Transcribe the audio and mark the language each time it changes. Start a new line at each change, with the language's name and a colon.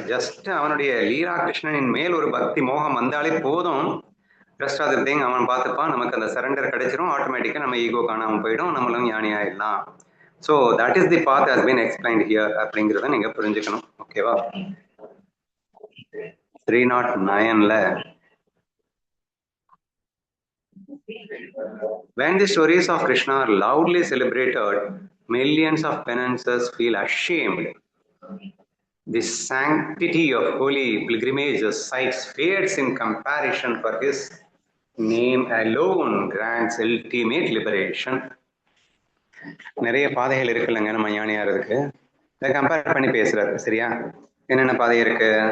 Tamil: Just அவனுடைய லீலா கிருஷ்ணனின் மேல் ஒரு பக்தி மோகம் வந்தாலே போதும்.
English: rest of the thing
Tamil: அவன் பார்த்துப்பான். நமக்கு அந்த சரண்டர் கிடைச்சிரும். ஆட்டோமேட்டிக்கா நம்ம ஈகோ காணாம போயிடும், நம்மளும் ஞானி ஆயிடலாம்.
English: so that is the path has been explained here
Tamil: அப்படிங்கிறத நீங்க புரிஞ்சுக்கணும். ஓகேவா?
English: 309ல when the stories of Krishna are loudly celebrated, millions of penances feel ashamed. The sanctity of holy pilgrimages sites fades in comparison, for his name alone grants ultimate liberation.
Tamil: நிறைய பாதைகள் இருக்குல்லங்க நம்ம ஞானியாருக்கு. இதை compare பண்ணி பேசுறாரு. சரியா? என்னென்ன பாதை இருக்கு?